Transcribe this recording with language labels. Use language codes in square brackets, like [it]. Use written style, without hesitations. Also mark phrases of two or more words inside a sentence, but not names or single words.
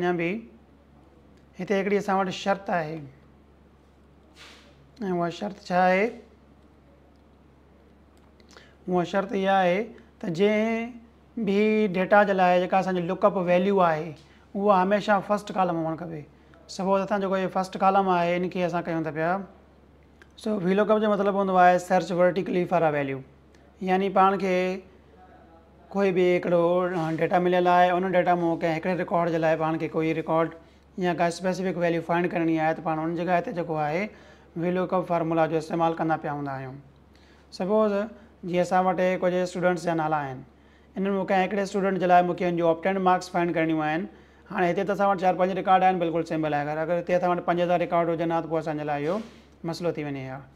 [sd] अञा बि हिते हिकिड़ी असां वटि शर्त आहे ऐं उहा शर्त छा आहे, उहा शर्त इहा आहे त जंहिं बि डेटा जे लाइ जेका असांजी [en] lookup value [sd] आहे उहा हमेशह [en] first column [sd] हुअणु खपे। सपोज़ असां जेको इहो [en] first column [sd] आहे इनखे असां कयूं था पिया। सो वीलुकअप जो मतिलबु हूंदो आहे [en] search vertically for a value, [sd] यानी पाण खे कोई बि हिकिड़ो डेटा मिलियल आहे, उन डेटा मां कंहिं हिकिड़े रिकॉर्ड जे लाइ पाण खे कोई रिकॉर्ड या का [en] specific value find [sd] करणी आहे त पाण उन जॻह ते जेको आहे [en] VLOOKUP formula [sd] जो इस्तेमालु कंदा पिया हूंदा आहियूं। सपोज़ जीअं असां वटि कुझु स्टूडेंट्स जा नाला आहिनि, इन्हनि में कंहिं हिकिड़े स्टूडेंट जे लाइ मूंखे हिन जो [en] obtained marks find [sd] करणियूं आहिनि। हाणे हिते त असां वटि 4 5 रिकॉर्ड आहिनि, बिल्कुलु सिंपल आहे। अगरि हिते असां वटि 5000 रिकॉर्ड हुजनि हा त पोइ असांजे लाइ इहो मसइलो थी वञे हा।